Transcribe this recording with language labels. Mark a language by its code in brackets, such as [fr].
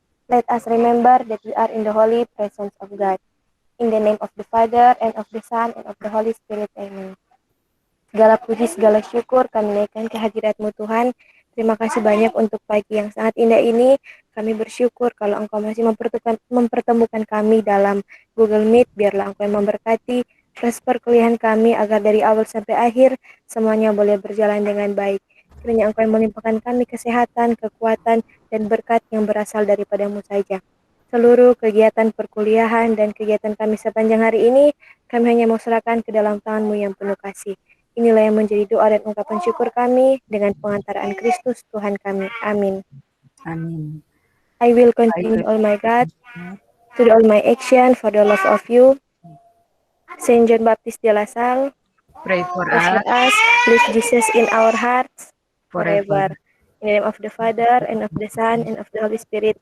[en] Let us remember that we are in the holy presence of God. In the name of the Father, and of the Son, and of the Holy Spirit. [id] Amen. Segala puji, segala syukur kami naikkan kehadirat-Mu Tuhan. Terima kasih banyak untuk pagi yang sangat indah ini. Kami bersyukur kalau Engkau masih mempertemukan kami dalam Google Meet. Biarlah Engkau yang memberkati proses perkuliahan kami agar dari awal sampai akhir semuanya boleh berjalan dengan baik. Kiranya Engkau yang melimpahkan kami kesehatan, kekuatan, dan berkat yang berasal daripada-Mu saja. Seluruh kegiatan perkuliahan dan kegiatan kami sepanjang hari ini, kami hanya mau serahkan ke dalam tangan-Mu yang penuh kasih. Inilah yang menjadi doa dan ungkapan syukur kami dengan pengantaraan Kristus Tuhan kami. Amin. Amin. [en] I will continue all my God to do all my action for the love of you. Saint John Baptist de La Salle, Pray for pray for us us, please Jesus in our hearts forever. forever. In the name of the Father, and of the Son, and of the Holy Spirit.